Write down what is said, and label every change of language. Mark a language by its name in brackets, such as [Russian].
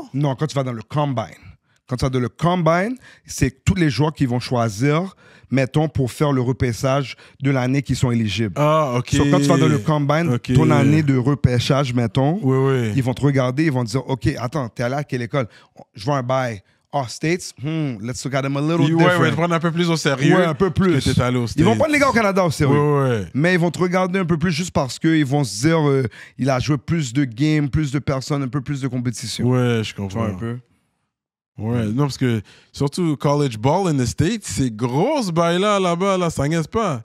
[French] Non, quand tu vas dans le combine. Quand tu vas dans le combine, c'est tous les joueurs qui vont choisir, mettons, pour faire le repêchage de l'année qui sont éligibles. Ah, OK. Quand tu vas dans le combine, ton année de repêchage, mettons, ils vont te regarder, ils vont te dire, OK, attends, t'es allé à quelle école? Je vois un bail. [English] Oh, States, let's look at them a little different. [French] Ouais, prendre un peu plus au sérieux. Ouais, un peu plus. Que t'es allé aux States. Ils vont prendre les gars au Canada au sérieux. Ouais. Mais ils vont te regarder un peu plus juste parce qu'ils vont se dire, il a joué plus de games, plus de personnes, un peu plus de compétition. Ouais, je comprends. Tu vois un peu. Ouais, non, parce que surtout [English] college ball in the States, [French] c'est grosse bail là-bas, là, ça niaise pas.